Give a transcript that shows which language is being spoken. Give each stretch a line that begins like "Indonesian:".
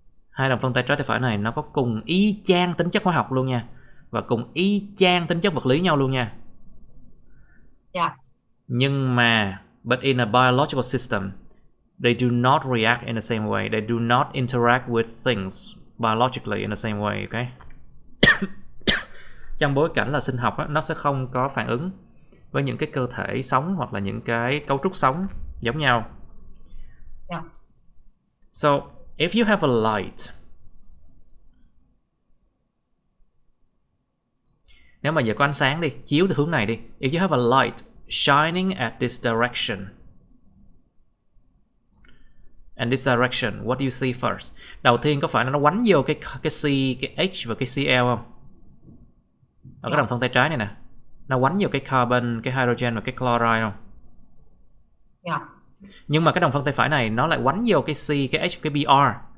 Vietnamese: Hai đồng phân tay trái tay phải này nó có cùng y chang tính chất hóa học luôn nha, và cùng y chang tính chất vật lý nhau luôn nha.
English: Yeah.
Vietnamese: Nhưng mà
English: but in a biological system, they do not react in the same way. They do not interact with things biologically in the same way, okay?
Vietnamese: Trong bối cảnh là sinh học á, nó sẽ không có phản ứng với những cái cơ thể sống hoặc là những cái cấu trúc sống giống nhau.
English: Yeah. So, if you have a light,
Vietnamese: nếu mà giờ có ánh sáng đi, chiếu từ hướng này đi.
English: If you have a light shining at this direction, and this direction, what do you see first?
Vietnamese: Đầu tiên có phải nó quánh vô cái C, cái H và cái Cl không? Ở cái đồng phân tay trái này nè, nó quánh vào cái carbon, cái hydrogen và cái chloride không?
English: Yeah.
Vietnamese: Nhưng mà cái đồng phân tay phải này nó lại quánh vô cái C, cái H, cái Br.